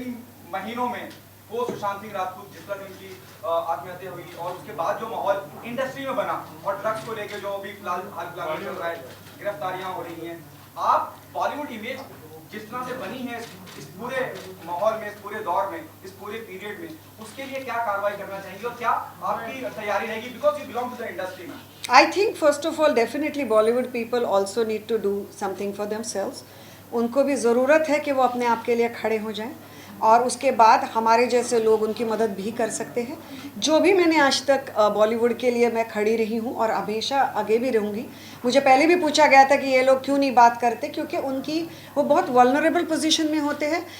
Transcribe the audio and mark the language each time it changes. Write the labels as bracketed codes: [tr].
[hi] इन महीनों में वो सुशांत सिंह राजपूत, जिस तरह उनकी आत्महत्या हुई, और उसके बाद जो माहौल इंडस्ट्री में बना, और ड्रग्स को लेकर जो अभी फिलहाल चल रहा है, गिरफ्तारियां हो रही हैं, आप बॉलीवुड इमेज जिस तरह से बनी है इस पूरे माहौल में, इस पूरे दौर में, इस पूरे पीरियड में, उसके लिए क्या कार्रवाई करना चाहिए और क्या आपकी तैयारी रहेगी, [en] because you belong to the industry [hi] में? [en] I think first of all definitely Bollywood people also need to do something for themselves. [hi] उनको भी ज़रूरत है कि वो अपने आप के लिए खड़े हो जाएं, और उसके बाद हमारे जैसे लोग उनकी मदद भी कर सकते हैं। जो भी मैंने आज तक बॉलीवुड के लिए मैं खड़ी रही हूँ और हमेशा आगे भी रहूँगी। मुझे पहले भी पूछा गया था कि ये लोग क्यों नहीं बात करते, क्योंकि उनकी वो बहुत वल्नरेबल पोजीशन में होते हैं।